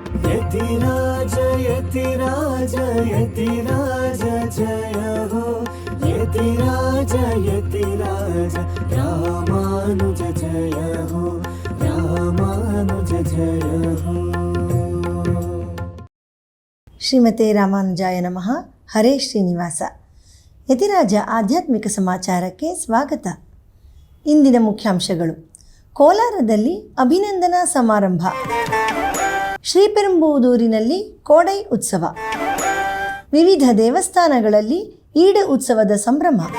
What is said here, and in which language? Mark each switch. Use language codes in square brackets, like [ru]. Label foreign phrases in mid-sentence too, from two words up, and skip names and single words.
[hi] यतिराज यतिराज यतिराज जय हो यतिराज यतिराज रामानुज जय हो रामानुज जय हो। [sa] ಶ್ರೀಮತೆ ರಾಮಾನುಜಾಯ ನಮಃ. ಹರೇ ಶ್ರೀನಿವಾಸ. [kn] ಯತಿರಾಜ ಆಧ್ಯಾತ್ಮಿಕ ಸಮಾಚಾರಕ್ಕೆ ಸ್ವಾಗತ. ಇಂದಿನ ಮುಖ್ಯಾಂಶಗಳು: ಕೋಲಾರದಲ್ಲಿ ಅಭಿನಂದನಾ ಸಮಾರಂಭ, ಶ್ರೀಪೆರುಂಬುದೂರಿನಲ್ಲಿ ಕೋಡೈ ಉತ್ಸವ, ವಿವಿಧ ದೇವಸ್ಥಾನಗಳಲ್ಲಿ ಈಡು ಉತ್ಸವದ ಸಂಭ್ರಮ.